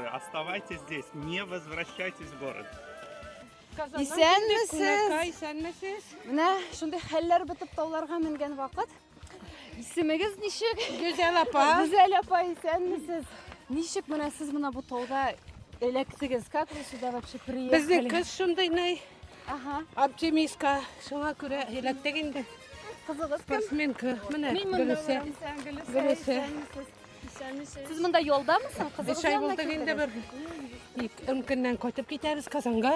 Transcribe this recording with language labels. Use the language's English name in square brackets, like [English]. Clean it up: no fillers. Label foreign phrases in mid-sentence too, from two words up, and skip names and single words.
[Russian] Оставайтесь здесь, не возвращайтесь в город. [Tatar] Исәнмесез? Менә шундый хәлләр бетеп тауларга менгән вакыт. Исемегез ничек? Гүзәл апа. Гүзәл апа, исәнмесез? Ничек менә сез менә бу тауда эләктегез? [Russian] Как вы сюда вообще приехали? [Tatar] Безнең кыз шундый най Ага. оптимистка, шуңа күрә эләктек инде. Кызыгыз кем? Спортсменка, менә Гөлүсә. Сез монда юлдамысыз? Без ай булды инде бер. Ик көннән кайтып китәбез Казанга.